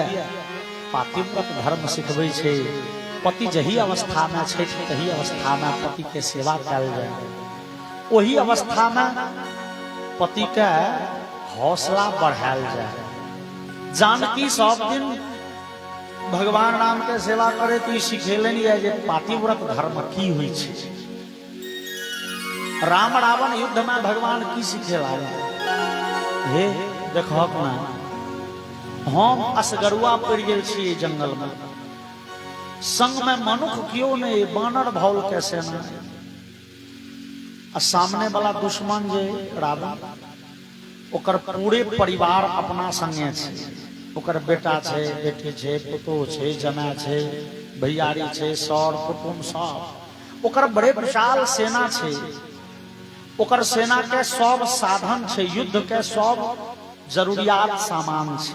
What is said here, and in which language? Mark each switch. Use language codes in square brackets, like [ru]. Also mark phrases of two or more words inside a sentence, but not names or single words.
[mai] पातिव्रत धर्म सिखबै छे पति जही अवस्था में छे तही अवस्था में पति के सेवा कयल जाय, वही अवस्था में पति के हौसला बढ़ायल जाए। जानकी सब दिन भगवान राम के सेवा करे तो सिखेलनि है जे पातिव्रत धर्म की होइ छे। राम रावण युद्ध में भगवान की सिखेला हे देखक ना, हम असगरुआ पड़ गेल छी जंगल में, संग में मनुख क्यों नहीं, बानर भौल के सेना, सामने वाला दुश्मन जे रावण ओकर पूरे परिवार अपना संगे छे, ओकर बेटा छे, बेटी छे, पुतोह छे, जमाय छे, भैयारी छे, सौर कुटुंब सब, ओकर बड़े विशाल सेना छे, ओकर सेना के सब साधन छे, युद्ध के सब जरूरियात सामान छे।